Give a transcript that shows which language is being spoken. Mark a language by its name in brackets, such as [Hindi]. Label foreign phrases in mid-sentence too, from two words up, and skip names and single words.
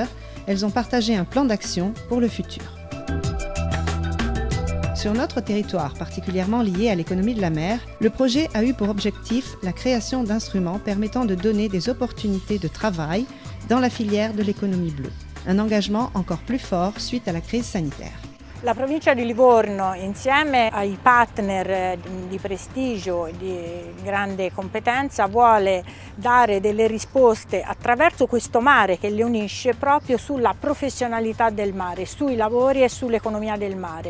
[French] Elles ont partagé un plan d'action pour le futur. Sur notre territoire particulièrement lié à l'économie de la mer, le projet a eu pour objectif la création d'instruments permettant de donner des opportunités de travail dans la filière de l'économie bleue. Un engagement encore plus fort suite à la crise sanitaire. [Italian] La provincia di Livorno, insieme ai partner di prestigio e di grande competenza, vuole dare delle risposte attraverso questo mare che le unisce proprio sulla professionalità del mare, sui lavori e sull'economia del mare.